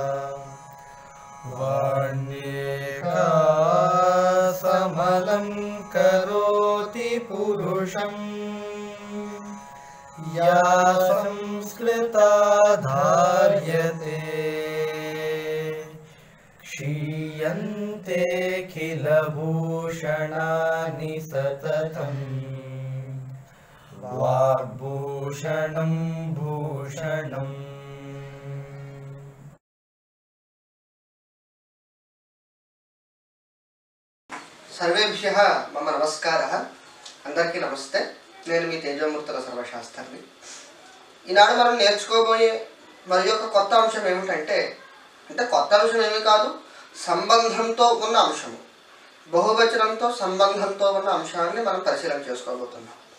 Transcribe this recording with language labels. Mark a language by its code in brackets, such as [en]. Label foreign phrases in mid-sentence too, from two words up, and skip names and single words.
[sa] वाण्येका समलं करोति पुरुषं या संस्कृता धार्यते क्षीयन्ते खिलभूषणानि सततं वाग्भूषणं भूषणम्। सर्वेभ्यः मम नमस्कारः। [te] అందరికీ నమస్తే। నేను మీ తేజమూర్తుల సర్వశాస్త్రాన్ని। ఈనాడు మనం నేర్చుకోబోయే మరి ఒక కొత్త అంశం ఏమిటంటే కొత్త అంశం ఏమీ కాదు, సంబంధంతో ఉన్న అంశము, బహువచనంతో సంబంధంతో ఉన్న అంశాన్ని మనం పరిశీలన చేసుకోబోతున్నాం।